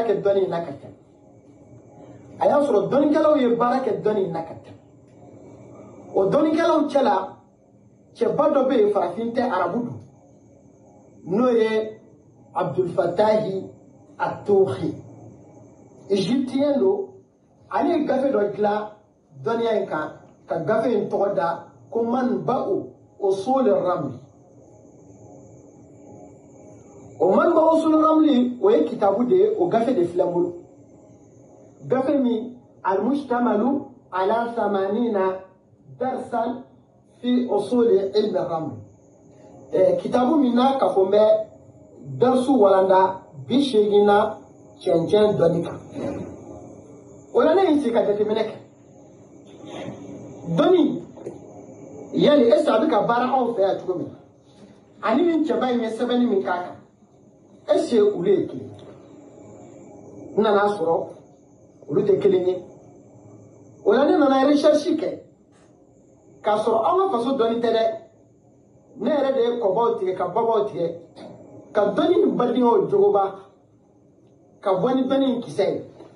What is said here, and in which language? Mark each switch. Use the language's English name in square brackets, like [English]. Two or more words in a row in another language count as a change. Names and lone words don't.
[Bambara] kɛ dɔnni in na ka tɛmɛ a y'a sɔrɔ dɔnnikɛlaw ye baara kɛ dɔnni in na ka tɛmɛ o dɔnnikɛlaw cɛla cɛba dɔ bɛ yen farafin tɛ arabu don n'o ye abdulfatahi atohi égyptien don ale ye gafe dɔ dilan dɔnniya in kan ka gafe in tɔgɔ da ko manba'u usul ramli o manba'u usul ramli o ye kitabu de ye o gafe de filɛ n bolo gafe min almustamalu ala samanina darsan fi usuli ilmi ramli kitabu min n'a ka fɔ n bɛ darsu walanda 80 na cɛncɛn dɔnni kan o la ne ye n sigi ka jateminɛ kɛ dɔnni yali est-ce a bɛ ka baara anw fɛ yan cogo min ani nin cɛba in ye sɛbɛnni min k'a kan [French] est-ce que [Bambara] olu ye kelen n nana sɔrɔ olu tɛ kelen ye o la ne nana recherche kɛ k'a sɔrɔ an ka faso dɔnni tɛ dɛ ne yɛrɛ de ye kɔbaw tigɛ ka babaw tigɛ ka dɔnni ni badinyaw jogoba ka bɔ ni dɔnni in kisɛ ye